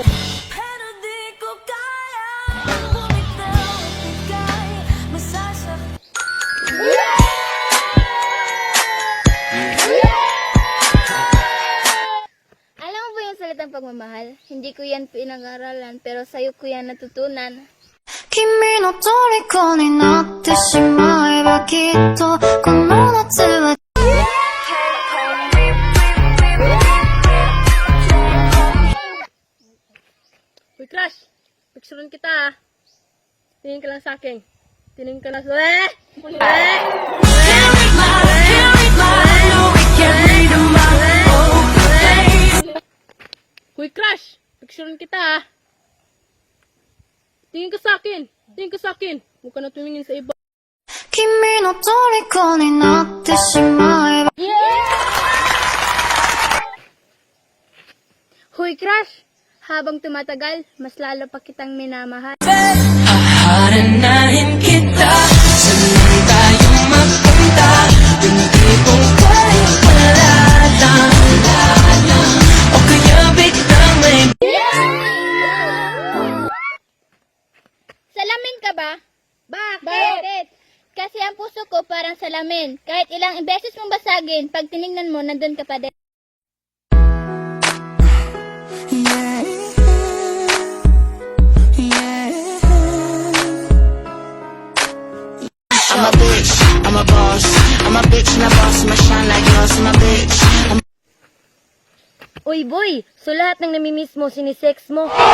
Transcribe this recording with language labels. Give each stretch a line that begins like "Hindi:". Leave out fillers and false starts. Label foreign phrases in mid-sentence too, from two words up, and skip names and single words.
Filipino: Pero di ko kaya bumitaw at bigay masasaktan. Alam mo ba yung salitang pagmamahal? Hindi ko yan pinag-aralan, pero sa'yo ko yan natutunan.
Japanese: 君の虜になってしまえばきっとこの夏は
Filipino: Hoy crush, picturean kita ah. Tingin ka lang sa akin. Tingin ka lang sa... Hoy crush, picturean kita ah. Tingin ka sa akin. Tingin ka sa akin. Huwag ka na tumingin sa iba.
Japanese: 君の虜になってしまえば
Filipino: Hoy, crush! Habang tumatagal, mas lalo pa kitang minamahal. Haharanahin kita. Saan tayo magpunta? Hindi kong kaya palalang. O kaya biglang may Salamin ka ba? Bakit? Kasi ang puso ko parang salamin. Kahit ilang beses mong basagin, pag tinignan mo, nandun ka pa din.
English: I'm a bitch, I'm a boss. I'm a bitch and a boss, I'm a shine like glass. I'm a bitch.
Filipino: Uy, boy! So lahat ng namimiss mo, sinisex mo.